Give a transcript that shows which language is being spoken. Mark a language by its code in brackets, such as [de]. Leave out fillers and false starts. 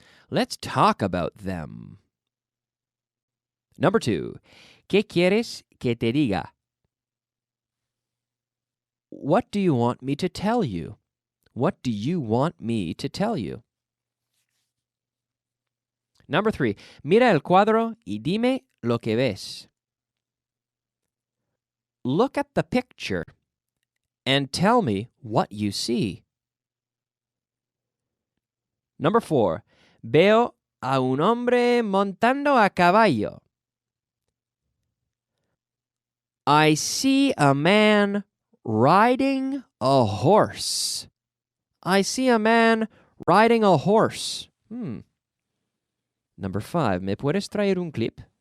[en] Let's talk about them. Number 2. [es] ¿Qué quieres que te diga? [en] What do you want me to tell you? What do you want me to tell you? Number 3. [es] Mira el cuadro y dime lo que ves. [en] Look at the picture and tell me what you see. Number 4. [es] Veo a un hombre montando a caballo. [en] I see a man riding a horse. I see a man riding a horse. Number 5. [es] ¿Me puedes traer un clip?